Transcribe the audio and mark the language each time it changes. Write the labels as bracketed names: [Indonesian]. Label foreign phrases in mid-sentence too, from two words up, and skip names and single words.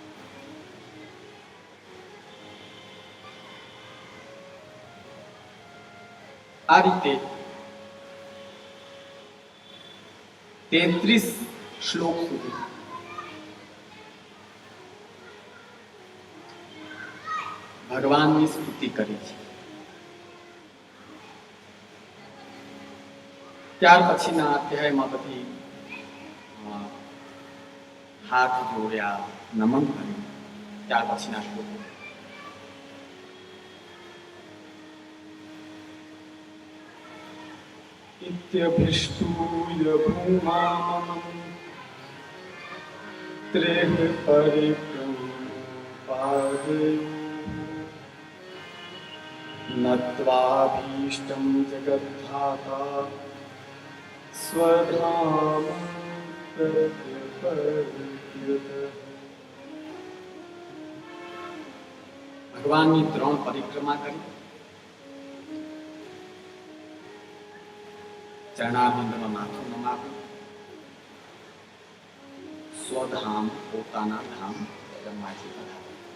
[Gujarati] આ રીતે 33 શ્લોક સુધી ભગવાનની સ્તુતિ કરી છે. ત્યાર પછીના અધ્યાયમાં બધી હાથ જોડ્યા, નમન કર્યું. ત્યાર પછીના શ્લોકો [Sanskrit] इत्यभिष्टूय भूमामं त्रेह परिक्रमपादयो नत्वाभीष्टं जगद्धाता स्वधाम प्रत्यपर्यत. [Gujarati] ભગવાનની 3 પરિક્રમા કરી, ચરણારવિંદમાં માથું નમાવ્યું, સ્વધામ પોતાના ધામ બ્રહ્માજી પધાર્યા.